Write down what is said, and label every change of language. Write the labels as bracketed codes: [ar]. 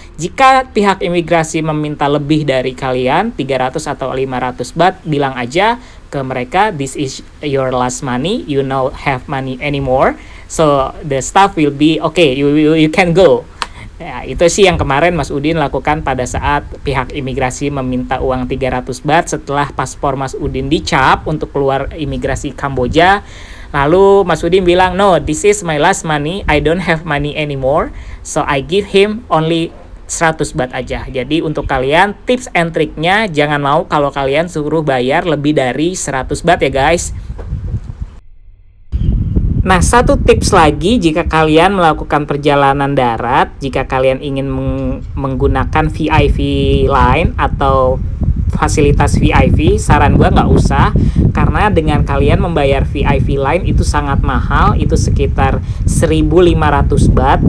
[id] Jika pihak imigrasi meminta lebih dari kalian 300 atau 500 baht, bilang aja ke mereka, [en] "This is your last money, you don't have money anymore, so the staff will be okay, you can go." [id] Ya, itu sih yang kemarin Mas Udin lakukan pada saat pihak imigrasi meminta uang 300 baht setelah paspor Mas Udin dicap untuk keluar imigrasi Kamboja. Lalu Mas Udin bilang, [en] "No, this is my last money, I don't have money anymore, so I give him only 100 baht aja." [id] Jadi untuk kalian tips and triknya, jangan mau kalau kalian suruh bayar lebih dari 100 baht ya guys. Nah, satu tips lagi jika kalian melakukan perjalanan darat, jika kalian ingin menggunakan VIP line atau fasilitas VIP, saran gue nggak usah, karena dengan kalian membayar VIP line itu sangat mahal, itu sekitar 1.500 baht.